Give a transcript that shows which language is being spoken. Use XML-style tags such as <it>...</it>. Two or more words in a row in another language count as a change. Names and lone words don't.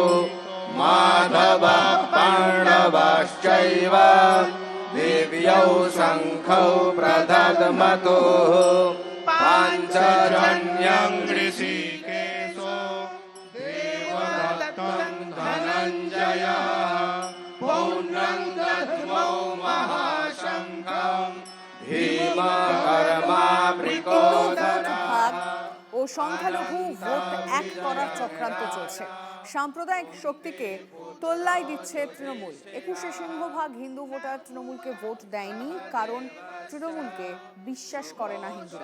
<sa>माधवः पाण्डवश्चैव दिव्यौ शङ्खौ प्रदध्मतुः पाञ्चजन्यं ऋषिकेशो देवदत्तं धनञ्जयः पौर्णं दद्मौ महाशङ्खम्</sa> <bn>ও সংখ্যালঘু ভোট এক করার চক্রান্ত চলছে। সাম্প্রদায়িক শক্তিকে তোল্লাই দিচ্ছে তৃণমূল। 21 সিংহভাগ হিন্দু ভোটার তৃণমূলকে ভোট দেয়নি, কারণ তৃণমূলকে বিশ্বাস করে না হিন্দুরা।</bn>